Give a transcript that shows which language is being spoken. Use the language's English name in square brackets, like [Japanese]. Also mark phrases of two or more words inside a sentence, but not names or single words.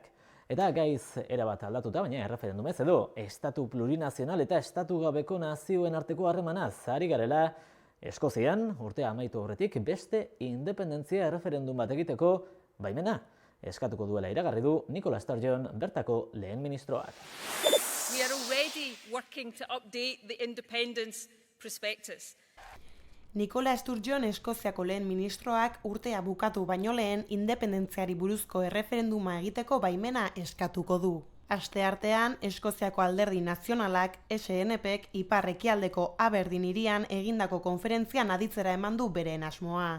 [Basque] Eta gaiz erabat aldatuta, baina erreferendumez edo estatu plurinazional eta estatu gabeko nazioen arteko harremanaz ari garela, Eskozian, urtea amaitu horretik, beste independentzia erreferendum bat egiteko baimena eskatuko duela iragarri du Nicola Sturgeon bertako lehen ministroak. [English] We are already working to update the independence prospectus. [Basque] Nicola Sturgeon Eskoziako lehen ministroak urtea bukatu baino lehen independentziari buruzko erreferenduma egiteko baimena eskatuko du. Asteartean, Eskoziako alderdi nazionalak SNPek ipar-ekialdeko Aberdeen hirian egindako konferentzian aditzera eman du beren asmoa.